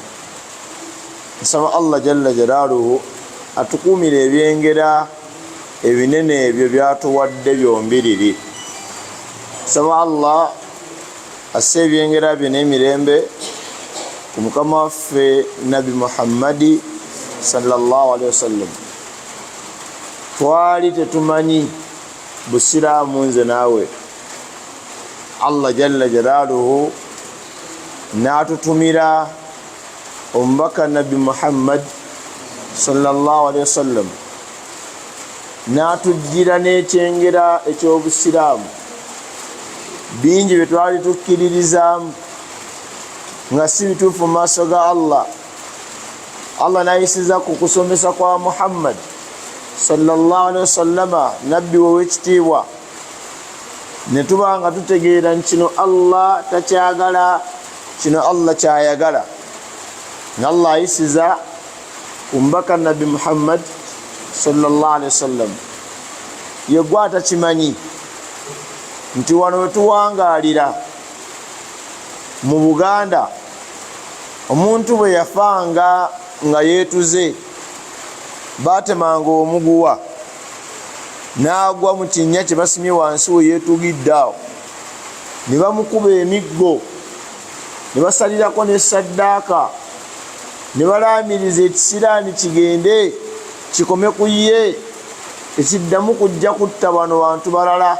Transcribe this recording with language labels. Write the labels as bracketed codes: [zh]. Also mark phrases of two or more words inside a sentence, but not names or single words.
[lg] Nsaba [ar] الله جل جلاله [lg] atukuumire ebyengera ebinene ebyo byatuwadde byombiriri. Nsaba Allah asse ebyengera byo n'emirembe ku mukama waffe Nabi Muhammadi [ar] صلى الله عليه وسلم. [lg] Twali tetumanyi busiraamu nze naawe, [ar] الله جل جلاله [lg] n'atutumira omubaka Nabi Muhammad [ar] صلى الله عليه وسلم, [lg] n'atujjira n'ekyengera eky'obusiraamu bingi bye twali tukkiririzaamu nga si bituufu mu maaso ga Allah. Allah n'ayisiza ku kusomesa kwa Muhammad [ar] صلى الله عليه وسلم, [lg] nabbi w'ekitiibwa, ne tuba nga tutegeera kino Allah takyagala, kino Allah kyayagala. Allah ayisiza umubaka Nabi Muhammad [ar] صلى الله عليه وسلم, [lg] ye gwe atakimanyi nti wano wetuwangaalira mu Buganda omuntu bwe yafanga nga yeetuze baatemanga omuguwa n'agwa mu kinnya kye basimye wansi we yeetugidde awo, ne bamukuba emiggo, ne basalirako n'essaddaaka, ne balaamiriza ekisiraani kigende kikome ku ye, ekiddamu kujja kutta bano bantu balala.